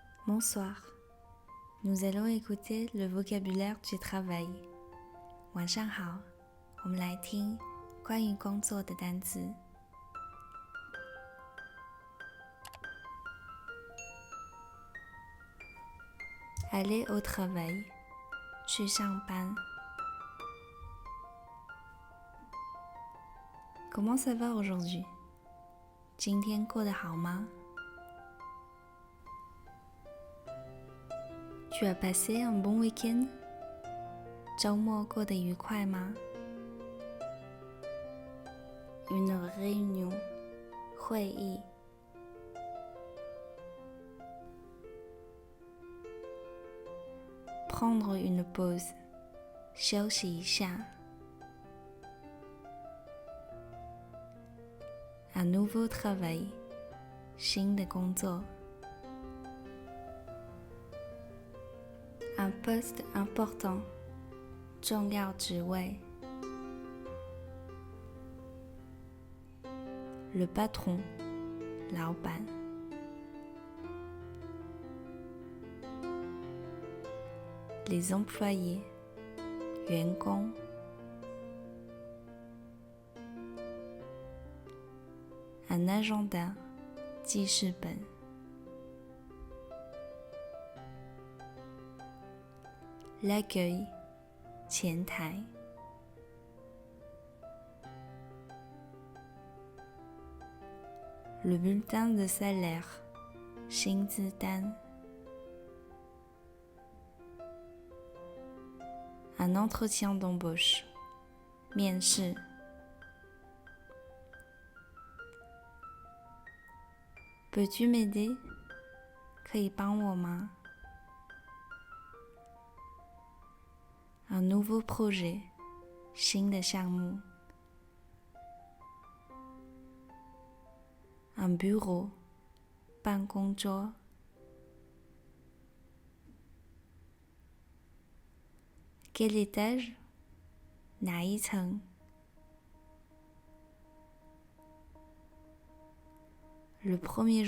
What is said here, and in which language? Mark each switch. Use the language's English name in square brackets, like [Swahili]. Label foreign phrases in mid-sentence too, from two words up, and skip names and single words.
[French] Bonsoir. Nous allons écouter le vocabulaire du travail. [Chinese] 晚上好，我们来听关于工作的单词。 [French] Aller au travail， [Chinese] 去上班。 [French] Comment ça va aujourd'hui？ [Chinese] 今天过得好吗 [French] ？Tu as passé un bon week-end？ [Chinese] 周末过得愉快吗 ？ [French] Une réunion，会议。Prendre une pause， [Chinese] 休息一下。 [French] Un nouveau travail， [Chinese] 新的工 [French] 作。Un poste important， [Chinese] 重要职位。Le [French] patron，老板。Les employés， [Chinese] 员 [French] 工。Un agenda， 记事本。L'accueil， 前台。Le bulletin de salaire，薪资单。Un entretien d'embauche，面试。Peux-tu m'aider？ [Chinese] 可以帮我吗 ？ [French] Un nouveau projet， [Chinese] 新的项目。 [French] Un bureau，办公桌。Quel étage？ [Chinese] 哪一层 ？ [French] Le premier